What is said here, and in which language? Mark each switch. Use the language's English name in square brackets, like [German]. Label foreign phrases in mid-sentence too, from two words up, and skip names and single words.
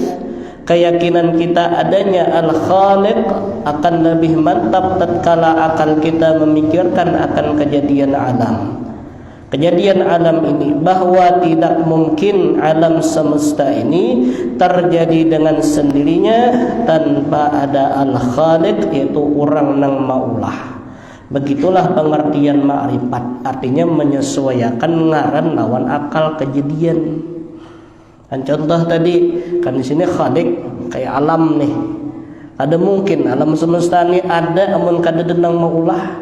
[Indonesian] Keyakinan kita adanya Al-Khaliq akan lebih mantap tatkala akal kita memikirkan akan kejadian alam. Kejadian alam ini, bahwa tidak mungkin alam semesta ini terjadi dengan sendirinya tanpa ada Al-Khaliq, [Banjar] yaitu orang nang maulah. Begitulah pengertian ma'rifat, artinya menyesuaikan ngaran lawan akal kejadian. Kan contoh tadi kan di sini Khaliq kayak alam nih. Ada mungkin alam semesta ini ada amun kada denang maulah.